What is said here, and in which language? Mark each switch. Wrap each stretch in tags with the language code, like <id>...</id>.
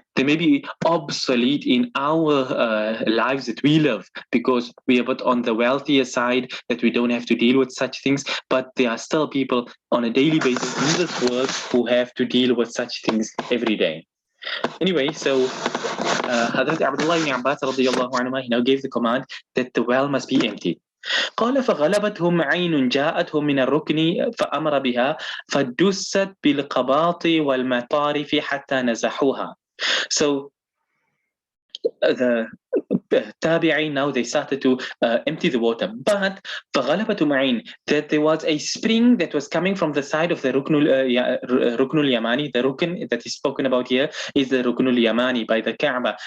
<en>They may be obsolete in our lives that we live because we are but on the wealthier side that we don't have to deal with such things. But there are still people on a daily basis in this world who have to deal with such things every day. Anyway, so Hazrat Abdullah ibn Abbas radiallahu anhu, he now gave the command that the well must be emptied.</en> <ar>قال فغلبتهم عين جاءتهم من الركن فأمر بها فدست بالقباط والمطارف حتى نزحوها.</ar> <en>So the Tabi'in, now they started to empty the water. But</en> <ar>فغلبتهم عين,</ar> <en>that there was a spring that was coming from the side of the Ruknul Yamani. The Rukn that is spoken about here is the Ruknul Yamani by the Kaaba.</en>